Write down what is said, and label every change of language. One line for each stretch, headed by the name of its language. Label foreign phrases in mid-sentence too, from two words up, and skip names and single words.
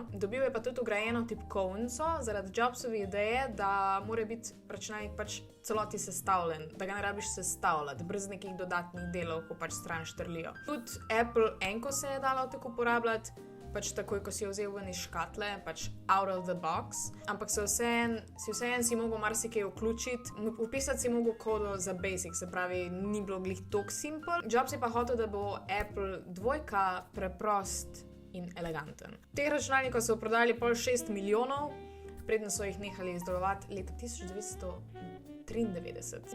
Slovenian: Dobil je pa tudi vgrajeno tipkovnico zaradi Jobsove ideje, da mora biti računalnik pač celoti sestavljen, da ga ne rabiš sestavljati, brez nekih dodatnih delov, ko pač stran štrlijo. Tudi Apple enko se je dalo tako uporabljati, pač takoj, ko si jo vzel ven iz škatle, pač
English: out of the box,
Slovenian: ampak vseeno si mogel marsikaj vključiti, vpisati si mogel kodo za basic, se pravi, ni bilo glih toliko simple. Jobs je pa hotel, da bo Apple II preprost in eleganten. Teh računalnikov so prodali pol 6 milijonov, predno so jih nehali izdelovati leta 1993.